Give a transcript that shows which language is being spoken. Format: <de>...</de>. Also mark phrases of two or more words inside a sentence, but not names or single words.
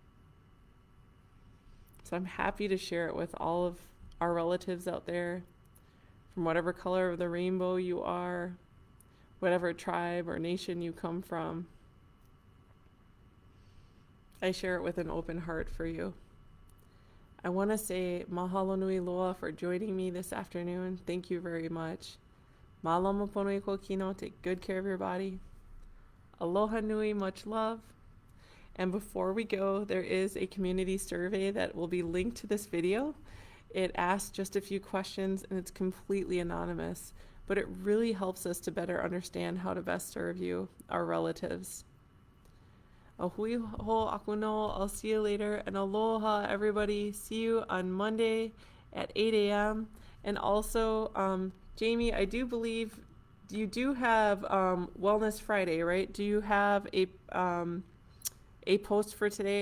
<en>So I'm happy to share it with all of our relatives out there, from whatever color of the rainbow you are, whatever tribe or nation you come from. I share it with an open heart for you. I want to say</en> <haw>mahalo nui loa</haw> <en>for joining me this afternoon. Thank you very much.</en> <haw>Malama pono I ko kino.</haw> <en>Take good care of your body.</en> <haw>Aloha nui,</haw> <en>much love. And before we go, there is a community survey that will be linked to this video. It asks just a few questions and it's completely anonymous, but it really helps us to better understand how to best serve you, our relatives.</en> <haw>A hui ho akuno,</haw> <en>I'll see you later, and aloha everybody. See you on Monday at 8 a.m. And also, Jamie, I do believe you do have Wellness Friday, right? Do you have a post for today?</en>